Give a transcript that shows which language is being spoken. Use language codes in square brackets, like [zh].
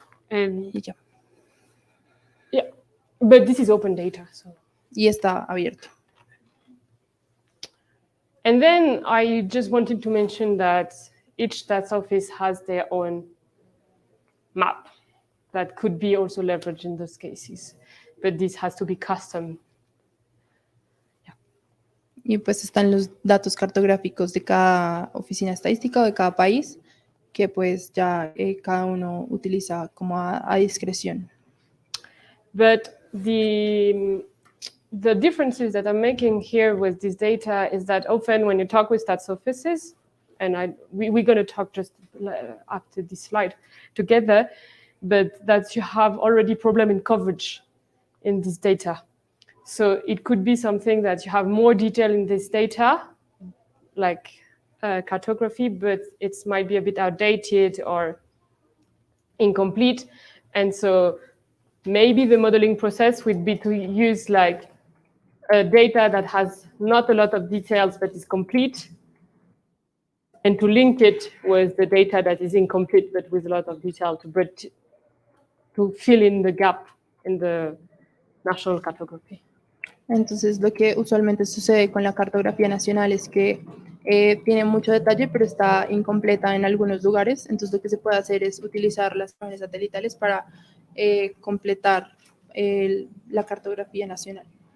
[es] Y ya. [en] Yeah, but this is open data, so. [es] Y está abierto. [en] And then I just wanted to mention that each stats office has their own map that could be also leveraged in those cases, but this has to be custom. Yeah. [es] Y pues están los datos cartográficos de cada oficina estadística o de cada país, que pues ya cada uno utiliza como a discreción. [en] But the differences that I'm making here with this data is that often when you talk with stats offices, and we're going to talk just after this slide together, but that you have already problem in coverage in this data. So it could be something that you have more detail in this data, like cartography, but it might be a bit outdated or incomplete. And so maybe the modeling process would be to use like data that has not a lot of details but is complete, and to link it with the data that is incomplete but with a lot of detail to fill in the gap in the national cartography. [es] Entonces, lo que usualmente sucede con la cartografía nacional es que tiene mucho detalle, pero está incompleta en algunos lugares. Entonces, lo que se puede hacer es utilizar las imágenes satelitales para completar la cartografía nacional.